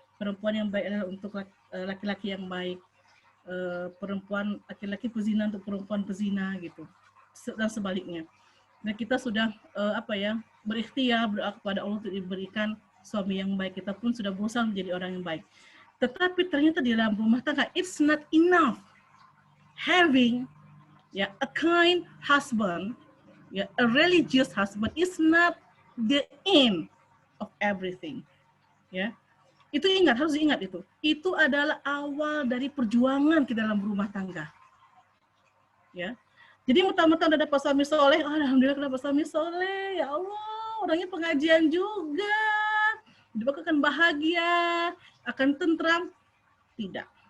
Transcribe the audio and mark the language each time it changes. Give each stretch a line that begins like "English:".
Indonesian: Perempuan yang baik adalah untuk laki-laki yang baik. Perempuan laki-laki pezina untuk perempuan pezina gitu. Dan sebaliknya. Dan kita sudah berikhtiar berdoa kepada Allah untuk diberikan suami yang baik. Kita pun sudah berusaha menjadi orang yang baik. Tetapi ternyata di dalam rumah tangga
English: it's not enough having a kind husband, a religious husband is not the end of everything.
Indonesian: Ya. Itu harus diingat itu. Itu adalah awal dari perjuangan kita dalam rumah tangga. Ya. Jadi mentang-mentang udah dapat suami soleh, alhamdulillah dapat suami soleh, ya Allah, orangnya pengajian juga, hidup aku akan bahagia, akan tentram. Tidak.